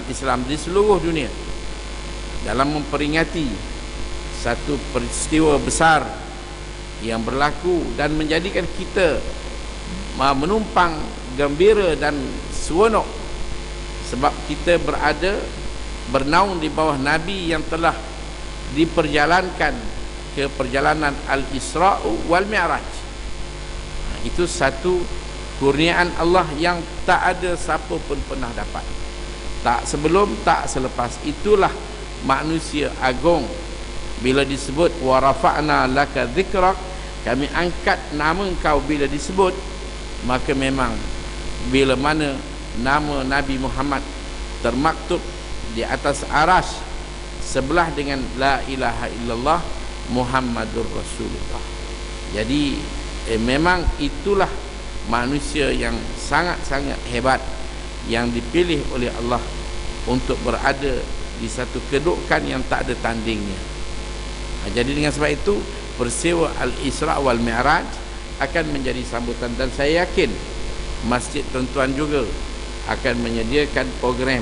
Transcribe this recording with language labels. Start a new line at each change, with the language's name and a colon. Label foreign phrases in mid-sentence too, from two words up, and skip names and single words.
Malay: Islam di seluruh dunia dalam memperingati satu peristiwa besar yang berlaku dan menjadikan kita menumpang gembira dan seronok, sebab kita bernaung di bawah Nabi yang telah diperjalankan ke perjalanan Al-Isra' wal Mi'raj. Itu satu kurniaan Allah yang tak ada siapa pun pernah dapat, tak sebelum tak selepas. Itulah manusia agung. Bila disebut
Arabic: ورفعنا لك ذكرك,
Malay: kami angkat nama engkau, bila disebut, maka memang bila mana nama Nabi Muhammad termaktub di atas aras sebelah dengan
Arabic: لا إله إلا الله محمد رسول الله.
Malay: Jadi memang itulah manusia yang sangat-sangat hebat yang dipilih oleh Allah untuk berada di satu kedudukan yang tak ada tandingnya. Jadi dengan sebab itu peristiwa Al-Isra wal Mi'raj akan menjadi sambutan, dan saya yakin Masjid Tuan-tuan juga akan menyediakan program.